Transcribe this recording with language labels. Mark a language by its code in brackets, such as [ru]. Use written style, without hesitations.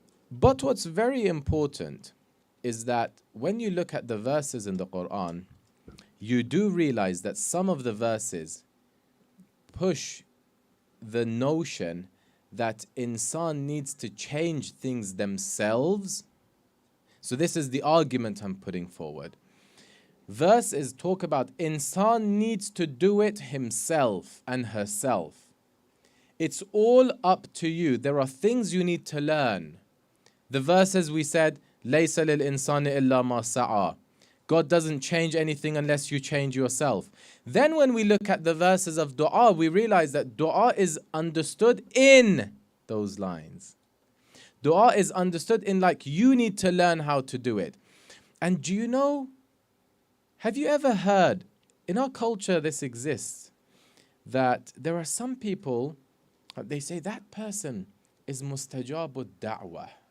[en] But what's very important is that when you look at the verses in the Quran, you do realize that some of the verses push the notion that insan needs to change things themselves. So this is the argument I'm putting forward. Verses talk about insan needs to do it himself and herself. It's all up to you. There are things you need to learn. The verses we said, [ar] لَيْسَ لِلْإِنسَانِ إِلَّا مَا سَعَى. [en] God doesn't change anything unless you change yourself. Then when we look at the verses of dua, we realize that dua is understood in those lines. Dua is understood in like you need to learn how to do it. And do you know, have you ever heard, in our culture this exists, that there are some people, they say that person is mustajabud da'wah.